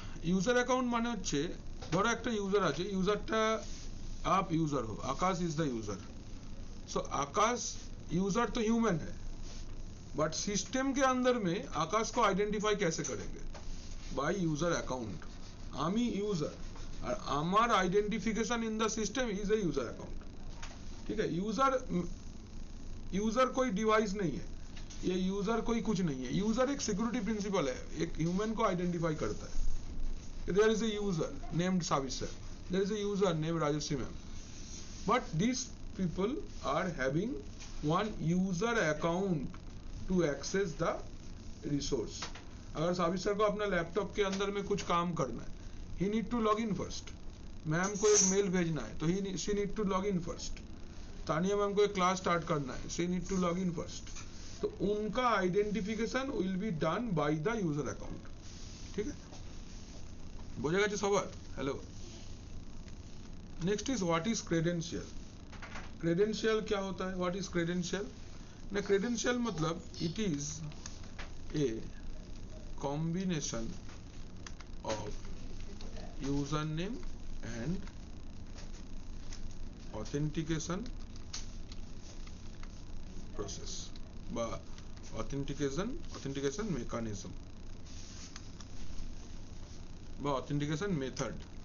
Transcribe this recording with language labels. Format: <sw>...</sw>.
<bn>User account মানে হচ্ছে ধরো একটা ইউজার আছে, ইউজারটা</bn> <hi>आप यूजर हो,</hi> <en>Akash is the user.</en> <hi>So Akash user तो ह्यूमन है, बट सिस्टम के अंदर में आकाश को आइडेंटिफाई कैसे करेंगे?</hi> <en>By user account. आमी user और आमार identification in the system is a user account.</en> <hi>ठीक है, यूजर कोई डिवाइस नहीं है, ये यूजर कोई कुछ नहीं है। यूजर एक सिक्योरिटी प्रिंसिपल है, एक ह्यूमन को आइडेंटिफाई करता है।</hi> <en>There is a user named Sabir sir, there is a user named Rajshree ma'am, but this people are having one user account to access the resource.</en> <hi>अगर साबिर सर को अपना लैपटॉप के अंदर में कुछ काम करना है,</hi> <en>He need to log in first.</en> <hi>Ma'am को एक मेल भेजना है तो</hi> <en>She need to log in first.</en> <hi>Tania ma'am को एक क्लास स्टार्ट करना है, she need to log in first. तो उनका</hi> <en>Identification will be done by the user account.</en> <hi>ठीक है,</hi> <bn>বোঝা গেছে সবার?</bn> <en>Hello, next is what is credential.</en> <hi>Credential क्या होता है?</hi> <en>What is credential? ना credential मतलब it is a combination of user name and authentication process বা authentication mechanism বা authentication method.</en>